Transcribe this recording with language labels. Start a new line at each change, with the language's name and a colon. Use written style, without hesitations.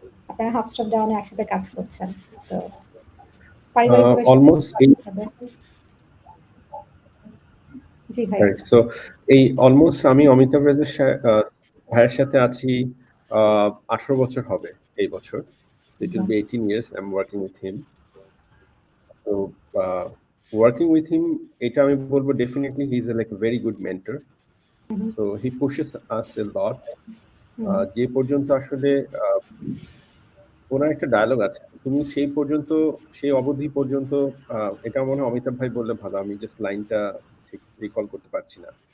Bangla: আপনারা half stop ডাউনে একসাথে কাজ করছেন, তো
English: almost
Bangla: জি ভাই। সো এই অলমোস্ট আমি অমিতাভ ভাইয়ের সাথে আছি 18 বছর হবে এই বছর।
English: It will be 18 years I'm working with him. So working with him,
Bangla: এটা আমি বলবো
English: definitely he's like a very good mentor. So he pushes us a lot.
Bangla: যে পর্যন্ত আসলে ওনার একটা ডায়লগ আছে, তুমি সেই অবধি পর্যন্ত, এটা মনে হয় অমিতাভ ভাই বললে ভালো, আমি জাস্ট লাইনটা ঠিক রিকল করতে পারছি না।